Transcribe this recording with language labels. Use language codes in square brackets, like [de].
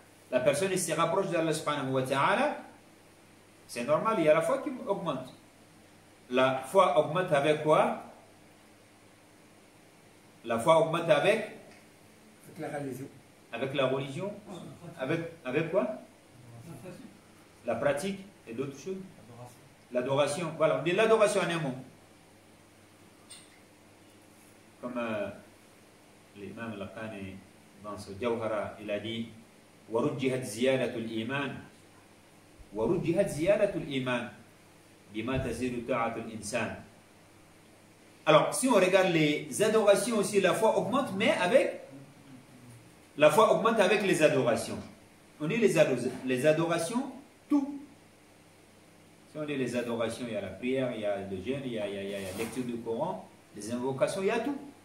[fr] La personne il se rapproche d'Allah subhanahu wa ta'ala, c'est normal, il y a la foi qui augmente. La foi augmente avec quoi? La foi augmente avec Avec la religion. Avec la religion. Avec quoi? La pratique et d'autres choses. L'adoration. Voilà, on dit l'adoration en un mot. Comme l'imam Al-Qani dans ce Jawhara, il a dit [ar] وَرُجِّهَتْ زِيَادَةُ الْإِيمَانِ وَرُجِّهَتْ زِيَادَةُ الْإِيمَانِ بِمَا تَزِيدُ طَاعَةُ الْإِنسَانِ. [fr] Alors, si on regarde les adorations aussi, la foi augmente, mais avec la foi augmente avec les adorations. On dit les adorations, tout. Si on dit les adorations, il y a la prière, il y a le jeûne, il y a la lecture du Coran, les invocations, il y a tout.